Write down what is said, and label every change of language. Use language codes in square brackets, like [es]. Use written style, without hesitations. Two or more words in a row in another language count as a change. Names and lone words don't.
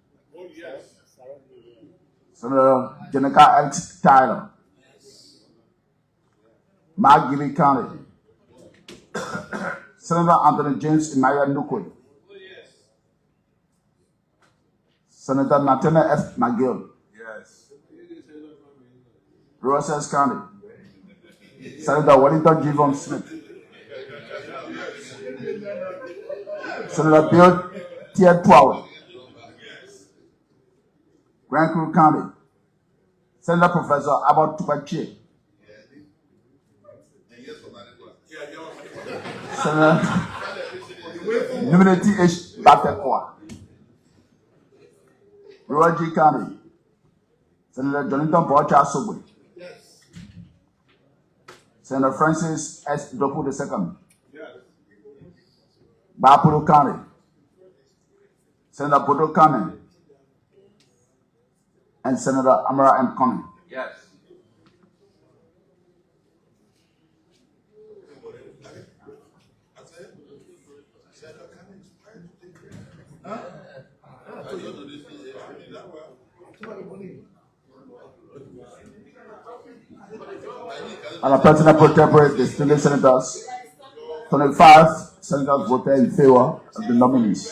[en] Senator Jenica X. Tyler. Mark County, Senator Anthony James Imaya Nukwe. Senator Nathaniel F. McGill. Yes. Rosales County, Senator Wellington Javon Smith. Senator Bill Tiet Power. Grand Crew County, Senator Professor Abbott Tupache. Senator Unity H. Batekwa. Rural G County, Senator Jonathan Bocha Sobwe. Senator Francis S. Dopu II. Bapuru County, Senator Bodo Kane, and Senator Amara M. Conning. Yes. And the President pro tempore distinguished senators, 25 senators voted in favor of the nominees.